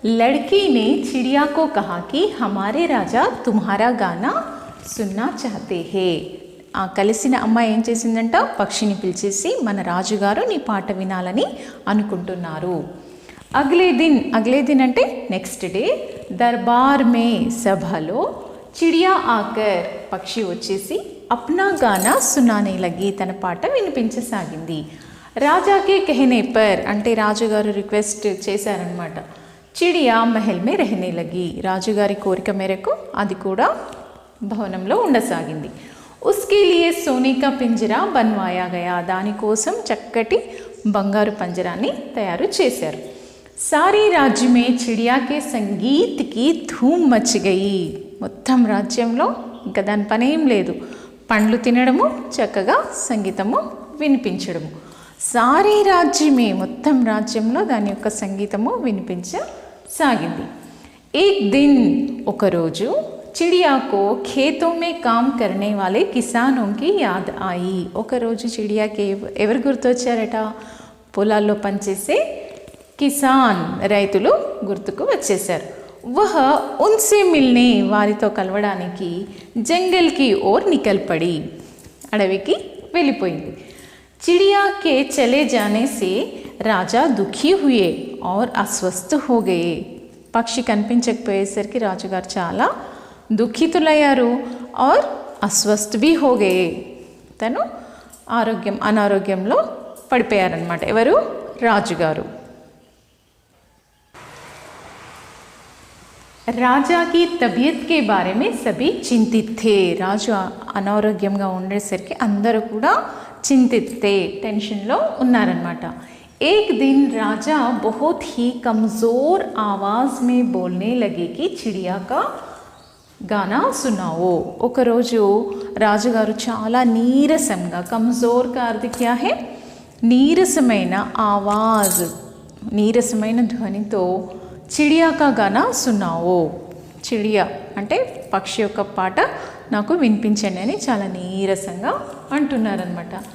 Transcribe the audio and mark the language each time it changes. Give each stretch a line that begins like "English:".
Hindi: लड़की ने चिड़िया को कहा कि हमारे राजा तुम्हारा गाना सुनना चाहते हैं।
Telugu: ఆ కలిసిన అమ్మాయి ఏం చేసిందంట? పక్షిని పిలిచేసి మన రాజుగారు నీ పాట వినాలని అనుకుంటున్నారు।
Hindi: అగ్లే దిన్
Telugu: అంటే నెక్స్ట్ డే,
Hindi: దర్బార్ మే
Telugu: సభలో
Hindi: చిడియా ఆకర్,
Telugu: పక్షి వచ్చేసి
Hindi: అప్నా గానా సునానే లగి,
Telugu: తన పాట వినిపించసాగింది।
Hindi: రాజాకే కహనే పర్
Telugu: అంటే రాజుగారు రిక్వెస్ట్ చేశారనమాట।
Hindi: చిడియా మహల్ మే రహనే లగి,
Telugu: రాజుగారి కోరిక మేరకు అది కూడా భవనంలో ఉండసాగింది।
Hindi: ఉస్కే లియే సోనే కా పింజరా బన్వాయా గయా,
Telugu: దానికోసం చక్కటి బంగారు పంజరాన్ని తయారు చేశారు।
Hindi: సారీ రాజ్య మే చిడియా కే సంగీత్ కి ధూమ్ మచ్ గయి,
Telugu: మొత్తం రాజ్యంలో ఇంకా దాని పనేం లేదు, పండ్లు తినడము, చక్కగా సంగీతము వినిపించడము।
Hindi: సారీ రాజ్యమే,
Telugu: మొత్తం రాజ్యంలో దాని యొక్క సంగీతము వినిపించసాగింది।
Hindi: ఏక్ దిన్,
Telugu: ఒకరోజు
Hindi: चिड़िया को खेतों में काम करने वाले किसानों की याद आई।
Telugu: ఒకరోజు చిడియాకి ఎవరు గుర్తొచ్చారట? పొలాల్లో పనిచేసే కిసాన్, రైతులు గుర్తుకు వచ్చేశారు।
Hindi: వహ ఉన్సే మిల్నే,
Telugu: వారితో కలవడానికి
Hindi: జంగల్ కి ఓర్ నికల్ పడి,
Telugu: అడవికి వెళ్ళిపోయింది।
Hindi: चिड़िया के चले जाने से राजा दुखी हुए और अस्वस्थ हो गए।
Telugu: పక్షి కనిపించకపోయేసరికి రాజుగారు చాలా దుఃఖితులయ్యారు
Hindi: और अस्वस्थ भी हो गए
Telugu: తను అనారోగ్యంలో పడిపోయారనమాట. ఎవరు? రాజుగారు.
Hindi: రాజా की तबीयत के बारे में सभी चिंतित थे.
Telugu: రాజు అనారోగ్యంగా ఉండేసరికి అందరూ కూడా చింతిత్ थे, టెన్షన్లో ఉన్నారనమాట.
Hindi: एक दिन राजा बहुत ही कमज़ोर आवाज़ में बोलने लगे कि चिड़िया का గానా సునావో.
Telugu: ఒకరోజు రాజుగారు చాలా నీరసంగా,
Hindi: కమ్జోర్ కా అర్థ క్యా హే,
Telugu: నీరసమైన ఆవాజ్, నీరసమైన ధ్వనితో
Hindi: చిడియా కా గానా సునావో,
Telugu: చిడియా అంటే పక్షి యొక్క పాట నాకు వినిపించండి అని చాలా నీరసంగా అంటున్నారనమాట.